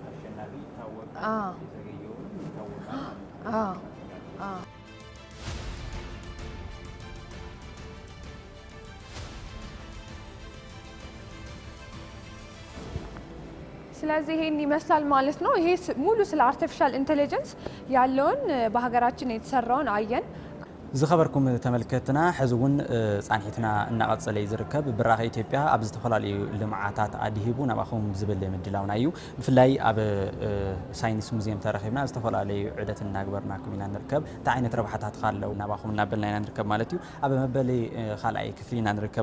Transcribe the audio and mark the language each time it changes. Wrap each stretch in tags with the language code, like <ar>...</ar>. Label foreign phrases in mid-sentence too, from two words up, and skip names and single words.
<am>ስለዚህ ይሄን ይመስላል ማለት ነው። ይሄ ሙሉ ስለ አርቲፊሻል ኢንተለጀንስ ያለውን በሀገራችን የተሰራውን አየን።</am> <ti>ዝኸበርኩም ተመልከትና ሕዝውን ጻንሒትና እናቐጸለ ዝርከብ ብራኸ ኢትዮጵያ ኣብ ዝተፈላለዩ ልምዓታት ኣድሂቡ ናባኹም ዝብል ምድላውና እዩ። ብፍላይ ኣብ ሳይንስ ሙዚየም ተረኺብና ዝተፈላለዩ ዑደት እናግበርናኩም ኢና ንርከብ። እንታይ ዓይነት ረብሓታት ካለው ናባኹም እናበልና ኢና ንርከብ ማለት እዩ። ኣብ መበሊ ካልኣይ ክፍሊ ኢና ንርከብ</ti>